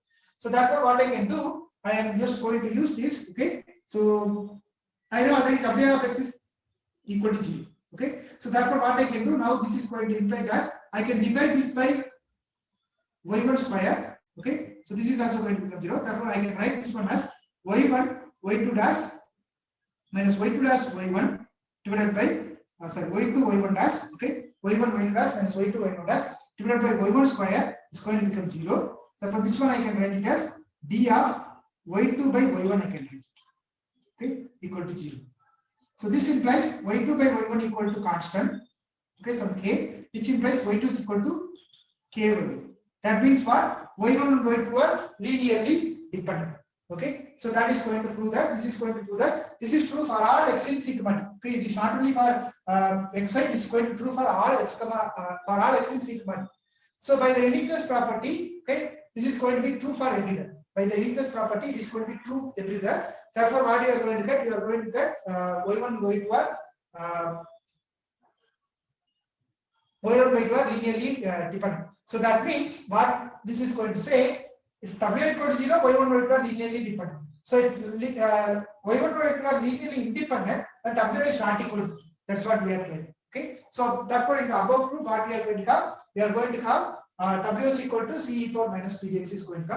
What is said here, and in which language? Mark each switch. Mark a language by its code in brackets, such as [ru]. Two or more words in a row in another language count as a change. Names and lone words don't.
[en] So therefore, what I can do, I am just going to use this. Okay, so I know already w of x is equal to 0. Okay, so therefore, what I can do now, this is going to imply that I can divide this by y1 square. Okay, so this is also going to become 0. Therefore, I can write this one as y1 y2 dash minus y2 dash y1 divided by y2 y1 dash. Okay, y1 y2 dash minus y2 y1 dash divided by y1 square is going to become 0. Therefore, this one I can write it as d of y2 by y1 I can write it. Okay, equal to 0. So this implies y2 by y1 equal to constant. Okay, some k, which implies y2 is equal to k by y. That means what? y1 and y2 are linearly dependent. Okay, so that is going to prove that. This is going to prove that. This is true for all x in sigma. Okay, it is not only for xi. It is going to be true for all x in sigma. So by the uniqueness property, okay, this is going to be true for everywhere. By the uniqueness property, it is going to be true everywhere. Therefore, what you are going to get? You are going to get y1 y2 are y1 y2 are linearly dependent. So that means what this is going to say, if w equal to 0, y1 y2 are linearly dependent. So if y1 y2 are linearly independent, then w is not equal to 0. That's what we are playing. Okay. So therefore, in the above proof, what we are going to have? We are going to have w is equal to c e power minus p dx is going to come.